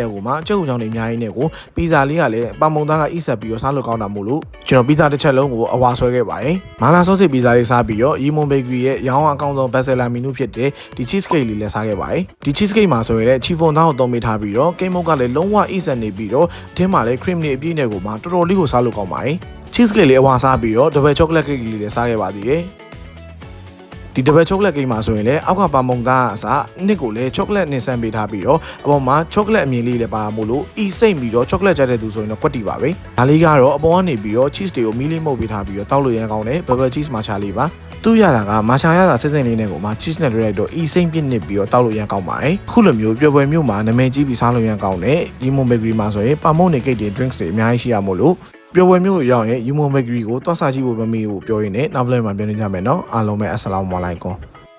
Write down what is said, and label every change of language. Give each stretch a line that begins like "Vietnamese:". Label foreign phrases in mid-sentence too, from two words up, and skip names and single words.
Burmese: နဲ့ကိုမှကြက်ဥချောင်းတွေအများကြီးနဲ့ကိုပီဇာလေးကလည်းပါမုံသားကအီးဆက်ပြီးတော့စားလို့ကောင်းတာမို့လို့ကျွန်တော်ပီဇာတစ်ချက်လုံးကိုအဝါဆွဲခဲ့ပါတယ်။မာလာဆော့စစ်ပီဇာလေးစားပြီးတော့ Yimon Bakery ရဲ့ရောင်းအကောင်းဆုံး
English: bestseller menu
Burmese: ဖြစ်တဲ့ဒီ
English: cheese cake
Burmese: လေးလည်းစားခဲ့ပါတယ်။ဒီ
English: cheese cake
Burmese: မှာ ဆိုရင်လည်း chiffon သားကိုသုံးပေးထားပြီးတော့
English: cake mousse
Burmese: ကလည်းလုံးဝအီးဆက်နေပြီးတော့အထင်းမှာလည်း cream လေးအပြည့်နဲ့ကိုမှတော်တော်လေးကိုစားလို့ကောင်းပါတယ်။
English: cheese cake
Burmese: လေးအဝါစားပြီးတော့
English: double chocolate cake
Burmese: လေးလည်းစားခဲ့ပါသေးတယ်။ဒီ
English: double chocolate cake
Burmese: မှာဆိုရင်လည်းအောက်ကပါမုံသားအစားနှစ်ကိုလည်း chocolate နဲ့ဆန်းပေးထားပြီးတော့အပေါ်မှာ chocolate အမြင် လေးလည်းပါမို့လို့အီစိတ်ပြီးတော့ chocolate ကြိုက်တဲ့သူဆိုရင်တော့ကွက်တီပါပဲ။ဒါလေးကတော့အပေါ်ကနေပြီးတော့ cheese တွေကိုမီးလေးမှုတ်ပေးထားပြီးတော့တောက်လို့ရမ်းကောင်းတဲ့
English: bubble cheese matcha
Burmese: လေးပါ။သူ့ရတာကမာရှာရတာစစ်စစ်လေးနဲ့ကိုမှ cheese နဲ့တွေ့လိုက်တော့အီစိမ့်ပြစ်နစ်ပြီးတော့တောက်လို့ရမ်းကောင်းပါတယ်။ခုလိုမျိုးပျော်ပွဲမျိုးမှာနာမည်ကြီးပြီးစားလို့ရမ်းကောင်းတဲ့ Yimon Bakery မှာဆိုရင်ပါမုံနေကိတ်တွေ drinks တွေအများကြီးရှိရမို့လို့ပျော်ပွဲမျိုးရောက်ရင် Yimon Bakery ကိုသွားစားကြည့်ဖို့မမေ့ဘူးပြောရင်းနဲ့နောက်ဗလီမှာပြန်နေကြမယ်နော်အားလုံးပဲ
Arabic: Assalamu alaikum